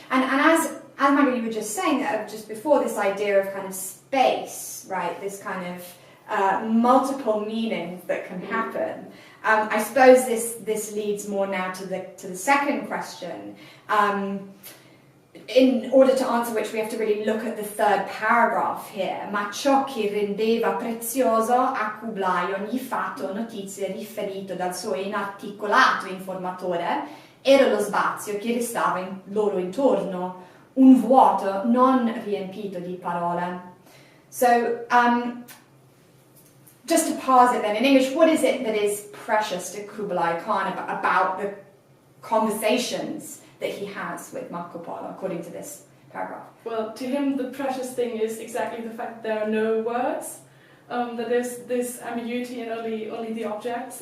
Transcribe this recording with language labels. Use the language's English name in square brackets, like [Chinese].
[English] And as Maga, you were just saying that just before, this idea of kind of space, right? This kind of multiple meanings that can happen. I suppose this leads more now to the second question. In order to answer which, we have to really look at the third paragraph here. [Italian] Ma ciò che rendeva prezioso a Kublai ogni fatto o notizia riferito dal suo inarticolato informatore era lo spazio che restava loro intorno, un vuoto non riempito di parole. [English] So, just to parse it then, in English, what is it that is precious to Kublai Khan about the conversations that he has with Marco Polo, according to this paragraph? Well, to him, the precious thing is exactly the fact that there are no words, that there's this ambiguity in only the objects.